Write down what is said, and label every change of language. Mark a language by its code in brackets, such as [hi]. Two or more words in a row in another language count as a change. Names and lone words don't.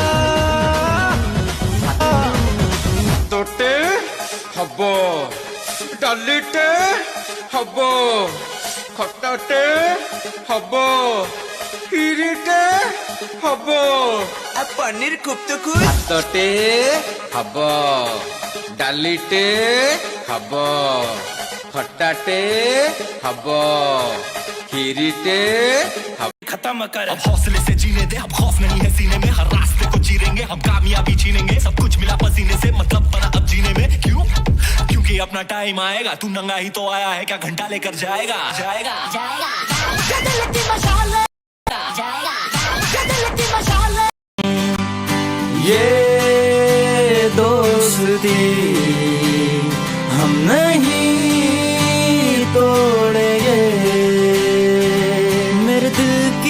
[or] ତୋଟେ ହବ ଡାଲିଟେ ହବ ଖଟାଟେ ହବ କ୍ଷୀରିଟେ ହବ ଆଉ ପନିର କୁପ୍ତୁକୁ ଭାତଟେ ହବ ଡାଲିଟେ ହବ ଖଟାଟେ ହବ କ୍ଷୀରିଟେ ହବ [hi] खत्म कर अब हौसले से जीने दे अब खौफ नहीं है सीने में हर रास्ते को चीरेंगे हम कामयाबी छीनेंगे सब कुछ मिला पसीने से मतलब बना अब जीने में क्यों क्योंकि अपना टाइम आएगा तू नंगा ही तो आया है क्या घंटा लेकर जाएगा जाएगा ये दोस्ती हम नहीं तोड़ेंगे मेरे दिल की